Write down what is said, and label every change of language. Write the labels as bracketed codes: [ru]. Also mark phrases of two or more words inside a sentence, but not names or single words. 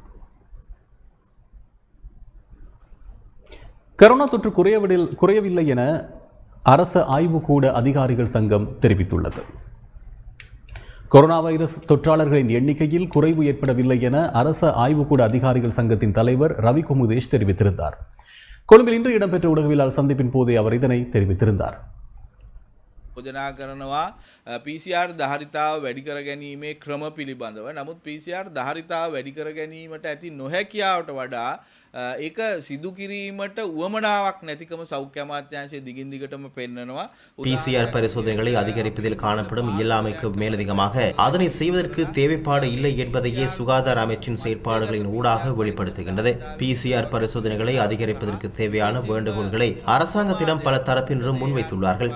[ta] கொரோனா தொற்று குறையவில்லை என அரச ஆய்வுக்கூட அதிகாரிகள் சங்கம் தெரிவித்துள்ளது. கொரோனா வைரஸ் தொற்றாளர்களின் எண்ணிக்கையில் குறைவு ஏற்படவில்லை என அரச ஆய்வுக்கூட அதிகாரிகள் சங்கத்தின் தலைவர் ரவி குமுதேஷ் தெரிவித்திருந்தார். கொழும்பில் இன்று இடம்பெற்ற ஊடகவியலாளர் சந்திப்பின் போதே அவர் இதனை தெரிவித்திருந்தார். [si] යෝජනා කරනවා PCR ධාරිතාව වැඩි කර ගැනීමේ ක්‍රම පිළිබඳව. නමුත් PCR ධාරිතාව වැඩි කර ගැනීමට ඇති නොහැකියාවට වඩා ඒක සිදු කිරීමට උවමනාවක් නැතිකම සෞඛ්‍ය අමාත්‍යාංශයේ දිගින් දිගටම පෙන්නනවා. [ta] PCR பரிசோதனைகளை அதிகரிப்பதில் காணப்படும் இயலாமைக்கு மேலதிகமாக அதனை செய்வதற்கு தேவைப்பாடு இல்லை என்பதையே சுகாதார அமைச்சின் செயற்பாடுகளின் ஊடாக வெளிப்படுத்துகின்றது. PCR பரிசோதனைகளை அதிகரிப்பதற்கு தேவையான வேண்டுகோள்களை அரசாங்கத்திடம் பல தரப்பினரும் முன்வைத்துள்ளார்கள்.